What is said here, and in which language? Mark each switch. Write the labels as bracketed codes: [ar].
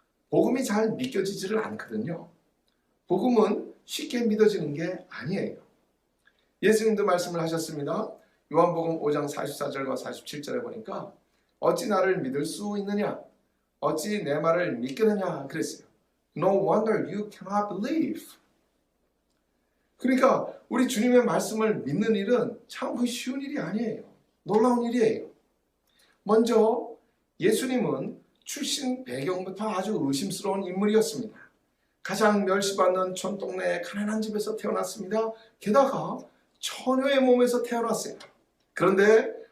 [ko] 복음이 잘 믿겨지지를 않거든요. 복음은 쉽게 믿어지는 게 아니에요. 예수님도 말씀을 하셨습니다. 요한복음 5장 44절과 47절에 보니까 어찌 나를 믿을 수 있느냐? 어찌 내 말을 믿겠느냐? 그랬어요. [en] No wonder you cannot believe. [ko] 그러니까 우리 주님의 말씀을 믿는 일은 참 쉬운 일이 아니에요. 놀라운 일이에요. 먼저 예수님은 출신 배경부터 아주 의심스러운 인물이었습니다. 가장 멸시받는 촌동네의 가난한 집에서 태어났습니다. 게다가 처녀의 몸에서 태어났어요. 그런데